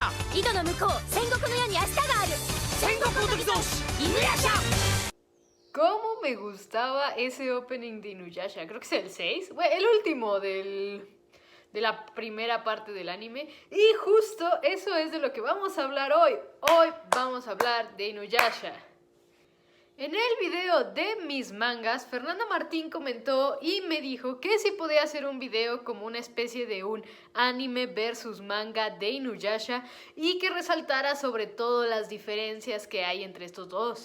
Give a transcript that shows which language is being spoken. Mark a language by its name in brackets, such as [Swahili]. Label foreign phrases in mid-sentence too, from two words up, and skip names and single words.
[Japanese] 井戸の向こう戦国の世に明日がある戦国元木造士犬夜叉. [Spanish] ¿Cómo me gustaba ese opening de Inuyasha? Creo que es el 6, bueno, el último de la primera parte del anime. Y justo eso es de lo que vamos a hablar hoy. Hoy vamos a hablar de Inuyasha. En el video de mis mangas, Fernanda Martín comentó y me dijo que si podía hacer un video como una especie de un anime versus manga de Inuyasha y que resaltara sobre todo las diferencias que hay entre estos dos.